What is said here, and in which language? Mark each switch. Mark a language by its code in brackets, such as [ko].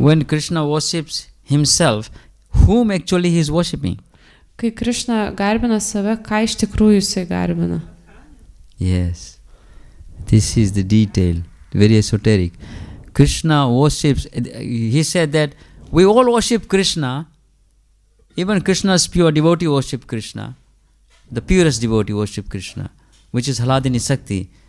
[en] When Krishna worships himself, whom actually he is worshipping? [lt] Kai Krishna garbina save, ką iš tikrųjų jisai garbina? [en] Yes. This is the detail, very esoteric. Krishna worships, he said that we all worship Krishna, even Krishna's pure devotee worship Krishna, the purest devotee worship Krishna, which is Haladini Sakti.